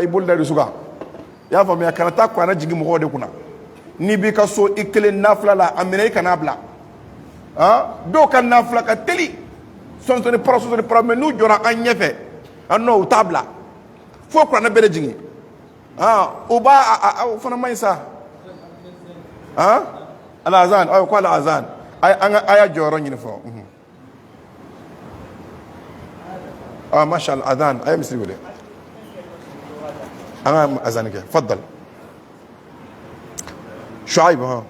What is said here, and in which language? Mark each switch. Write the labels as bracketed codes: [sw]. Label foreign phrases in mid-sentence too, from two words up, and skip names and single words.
[bm] bolo da dusu kan i y'a faamuya kana taa kuranɛ jigin mɔgɔw de kunna n'i b'i ka so i kelen nafila la a minɛ i kan'a bila dɔw ka nafila ka teli sɔnsɔnni para mais n'u jɔra an ɲɛfɛ non u t'a bila fo kuranɛ bɛɛ de jigin o o fana man ɲi sa al-azan ko al-azan an y'a jɔyɔrɔ ɲini fɔ [ar] ما شاء الله [bm] azan a ye misiri wele an ka azan kɛ faddal Shuaib